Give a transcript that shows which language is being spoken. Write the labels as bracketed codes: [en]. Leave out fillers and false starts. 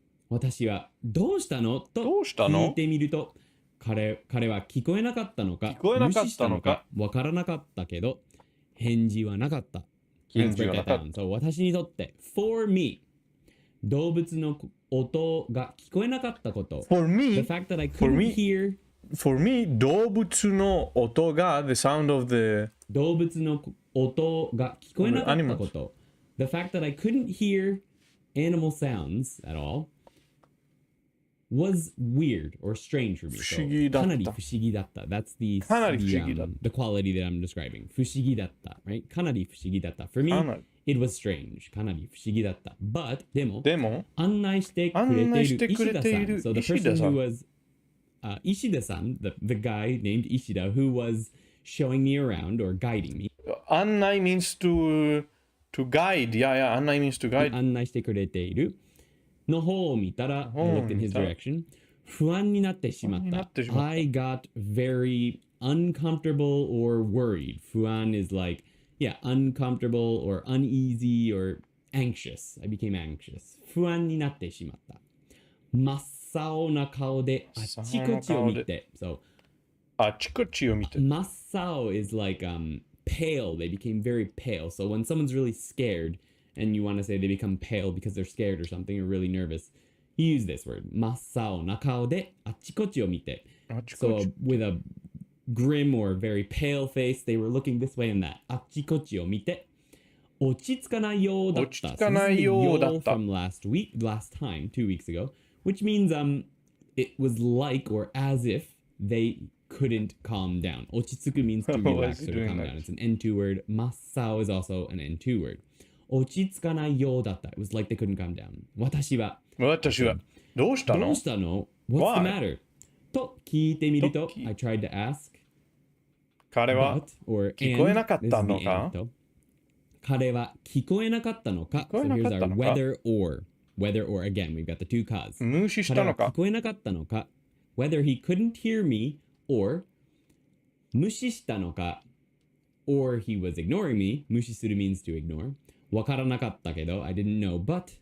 [ja] 私はどうしたのと聞いてみると彼は聞こえなかったのか無視したのかわからなかったけど返事はなかった。 [en] Let's break that down. [ja] So 私にとって [en] for me [ja] 動物の音が聞こえなかったこと [en] For me, the fact that I couldn't hear For me [ja] 動物の音が [en] the sound of the [ja] 動物の音が聞こえなかったこと [en] the fact that I couldn't hear animal sounds at all was weird or strange for me. [ja] 不思議だった。かなり不思議だった。 [en] That's the quality that I'm describing. [ja] 不思議だった。 [en] Right? [ja] かなり不思議だった。 [en] For me, it was strange. [ja] かなり不思議だった。 [en] But [ja] でも案内してくれている石田さん。 [en] So the person who was Ishida-san, the guy named Ishida who was showing me around or guiding me. 案内 means to guide. Yeah, 案内 means to guide. [ja] 案内してくれているの方を見たら [en] I looked in his direction [ja] 不安になってしまった [en] I got very uncomfortable or worried 不安 is like uncomfortable or uneasy or anxious I became anxious [ja] 不安になってしまった真っ青な顔であっちこっちを見て [en] So [ja] あっちこっちを見て [en] 真っ青 is like pale. They became very pale. So when someone's really scared and you want to say they become pale because they're scared or something or really nervous, you use this word. [ja] 真っ青な顔であっちこっちを見て. [en] So with a grim or very pale face, they were looking this way and that. [ja] あっちこっちを見て. 落ち着かないようだった. [en] So this is the yo from last time, 2 weeks ago, which means it was like or as if they couldn't calm down. 落ち着く means to relax or to calm down. It's an N2 word. 真っ青 is also an N2 word. [ja] 落ち着かないようだった. [en] It was like they couldn't calm down. [ja] 私はどうしたの [en] What's the matter? [ja] と聞いてみると [en] I tried to ask. [ja] 彼は聞こえなかったのか彼は聞こえなかったのか [en] So here's our whether or. Whether or again, we've got the two cause. [ja] 無視したのか彼は聞こえなかったのか [en] Whether he couldn't hear me or [ja] 無視したのか [en] or he was ignoring me. 無視する means to ignore. [ja] わからなかったけど [en] I didn't know, but